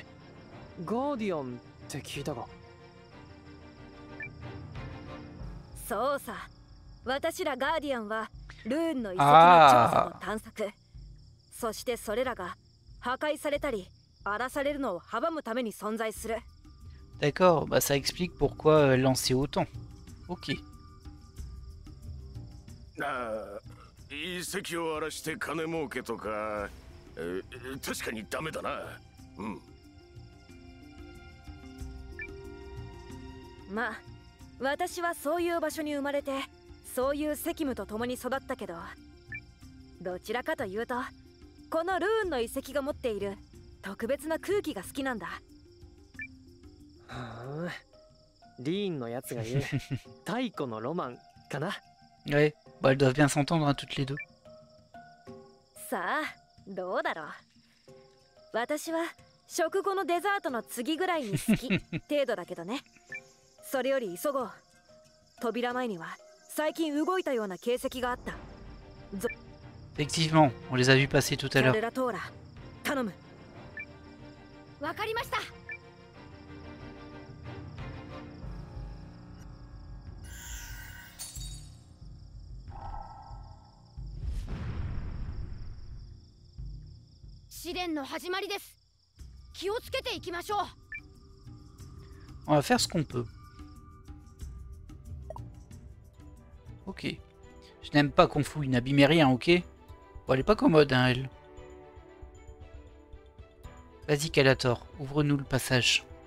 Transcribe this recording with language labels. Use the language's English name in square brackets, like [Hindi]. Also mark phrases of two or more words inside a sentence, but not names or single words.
[Japanese] ガーディアンって聞いたが。そうさ、私らガーディアンはルーンの遺跡の調査と探索、そしてそれらが破壊されたり荒らされるのを阻むために存在する。 [French] D'accord, bah ça explique pourquoi elle en sait autant. Ok. [Japanese] 遺跡を荒らして金儲けとか、確かにダメだな。うん。まあ、私はそういう場所に生まれて、そういう責務と共に育ったけど、どちらかというと、このルーンの遺跡が持っている特別な空気が好きなんだ。リーンのやつが言う太古のロマンかな。 [French] Ouais, bah elles doivent bien s'entendre hein, toutes les deux. [Japanese] さあ、どうだろう。私は食後のデザートの次ぐらいに好き程度だけどね。それより急ごう。扉前には最近動いたような形跡があった。 [French] Effectivement, on les a vus passer tout à l'heure. [Japanese] 頼む。わかりました。試練の始まりです。気をつけていきましょう。 [French] On va faire ce qu'on peut. Ok. Je n'aime pas qu'on fouille, n'abîmez rien, ok? Bon, elle est pas commode, hein, elle. Vas-y, Calator, ouvre-nous le passage.